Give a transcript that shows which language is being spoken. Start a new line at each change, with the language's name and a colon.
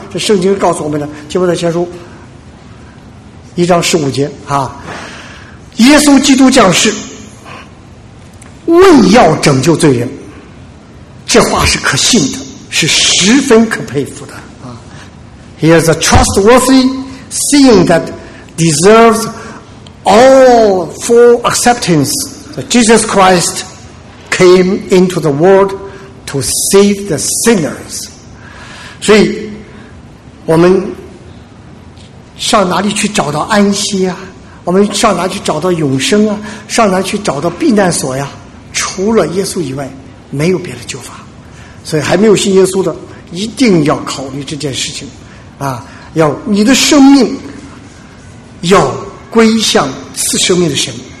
Chinese: 这圣经告诉我们的，提摩太前书1:15啊，耶稣基督降世为要拯救罪人，这话是可信的，是十分可佩服的啊。
English: He is a trustworthy seeing that deserves all full acceptance. That Jesus Christ came into the world to save the sinners.
Chinese: 所以我们上哪里去找到安息啊？我们上哪去找到永生啊？上哪去找到避难所呀？除了耶稣以外没有别的救法。所以还没有信耶稣的一定要考虑这件事情啊，要你的生命要归向赐生命的神。